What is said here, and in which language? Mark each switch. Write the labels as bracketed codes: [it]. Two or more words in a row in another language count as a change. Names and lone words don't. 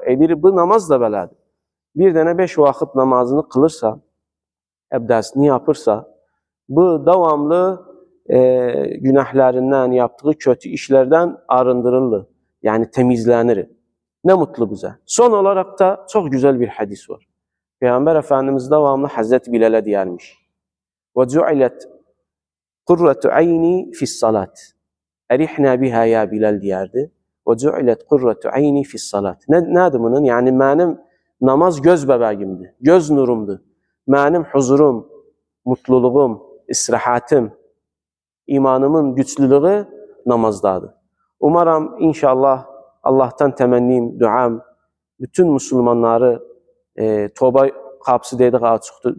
[az] Diri bu namaz da belədir. [tr] Bir dənə 5 vakit namazını kılırsa, əbdəsini yapırsa, bu devamlı günahlarından, yaptığı kötü işlerden arındırılır. Yani temizlenir. Ne mutlu bize. Son olarak da çok güzel bir hadis var. Peygamber Efendimiz devamlı Hazreti Bilal'e diyermiş. [ar] وَجُعِلَتْ قُرَّةُ عَيْنِي فِي الصَّلَاةِ اَرِحْنَا بِهَا يَا Bilal diyerdi. وَجُعِلَتْ قُرَّةُ عَيْنِي فِي الصَّلَاةِ [tr] Nedir bunun? Yani benim namaz göz bebeğimdi. Göz nurumdu. Benim huzurum, mutluluğum, istirahatim, imanımın güçlülüğü namazdadır. Umarım inşallah Allah'tan temennim, duam, bütün Müslümanları toba kapısı dedik açıktır.